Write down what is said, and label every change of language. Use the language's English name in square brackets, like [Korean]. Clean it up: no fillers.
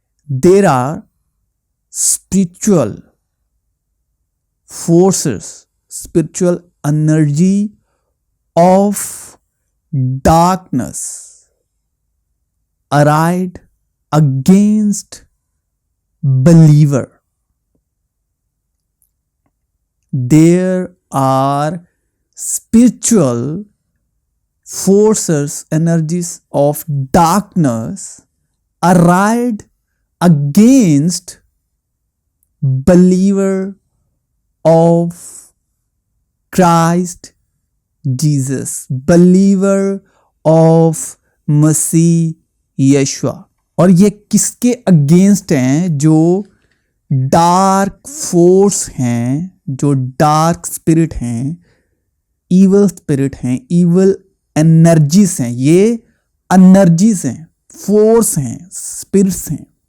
[English] There are spiritual forces, spiritual energy of darkness arrayed against believer. There are spiritual forces, energies of darkness arrayed against believer of Christ Jesus, believer of Masih Yishu. [Hindi] और ये किसके against हैं? जो dark force हैं, जो dark spirit हैं, evil spirit हैं, evil energies हैं। ये एनर्जीज हैं, फोर्स हैं, स्पिरिट्स हैं।